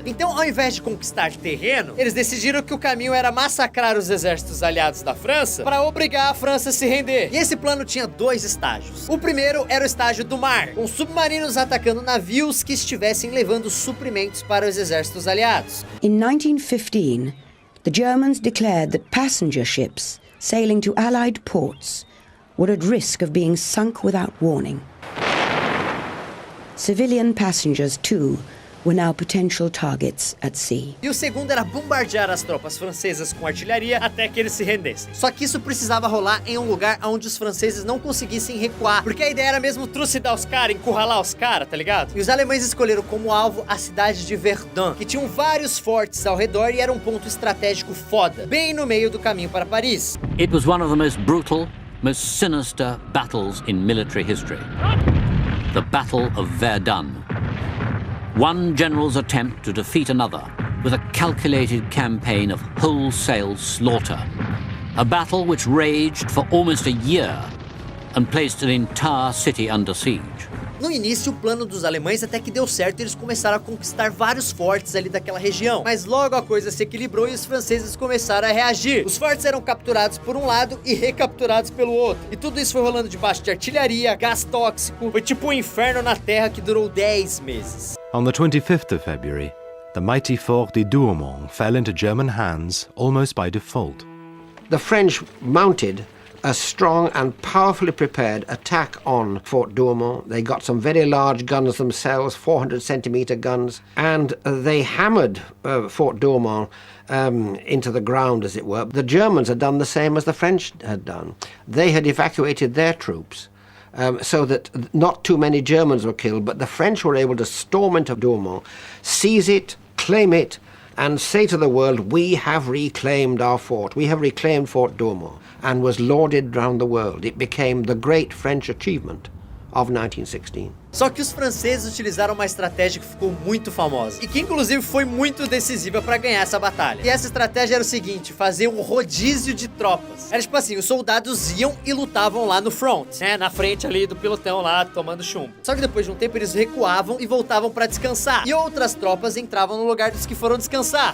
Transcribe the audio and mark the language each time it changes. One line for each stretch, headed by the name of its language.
Portuguese: Então, ao invés de conquistar terreno, eles decidiram que o caminho era massacrar os exércitos aliados da França para obrigar a França a se render. E esse plano tinha dois estágios. O primeiro era o estágio do mar, com submarinos atacando navios que estivessem levando suprimentos para os exércitos aliados.
English: In 1915, the Germans declared that passenger ships sailing to Allied ports were at risk of being sunk without warning. Civilian passengers, too, were now potential targets at sea.
Portuguese: E o segundo era bombardear as tropas francesas com artilharia até que eles se rendessem. Só que isso precisava rolar em um lugar onde os franceses não conseguissem recuar, porque a ideia era mesmo trucidar os caras, encurralar os caras, tá ligado? E os alemães escolheram como alvo a cidade de Verdun, que tinham vários fortes ao redor e era um ponto estratégico foda, bem no meio do caminho para Paris.
English: It was one of the most brutal, most sinister battles in military history. The Battle of Verdun. One general's attempt to defeat another with a calculated campaign of wholesale slaughter. A battle which raged for almost a year and placed an entire city under siege.
Portuguese: No início, o plano dos alemães até que deu certo e eles começaram a conquistar vários fortes ali daquela região. Mas logo a coisa se equilibrou e os franceses começaram a reagir. Os fortes eram capturados por um lado e recapturados pelo outro. E tudo isso foi rolando debaixo de artilharia, gás tóxico. Foi tipo um inferno na terra que durou 10 meses.
English: On the 25th of February, the mighty fort de Douaumont fell into German hands almost by default. The French mounted a strong and powerfully prepared attack on Fort Douaumont. They got some very large guns themselves, 400-centimeter guns, and they hammered Fort Douaumont into the ground, as it were. The Germans had done the same as the French had done. They had evacuated their troops so that not too many Germans were killed, but the French were able to storm into Douaumont, seize it, claim it, and say to the world, we have reclaimed our fort, we have reclaimed Fort Douaumont, and was lauded round the world. It became the great French achievement of 1916.
Portuguese: Só que os franceses utilizaram uma estratégia que ficou muito famosa e que inclusive foi muito decisiva para ganhar essa batalha. E essa estratégia era o seguinte, fazer um rodízio de tropas. Era tipo assim, os soldados iam e lutavam lá no front, né, na frente ali do pelotão lá, tomando chumbo. Só que depois de um tempo eles recuavam e voltavam para descansar. E outras tropas entravam no lugar dos que foram descansar.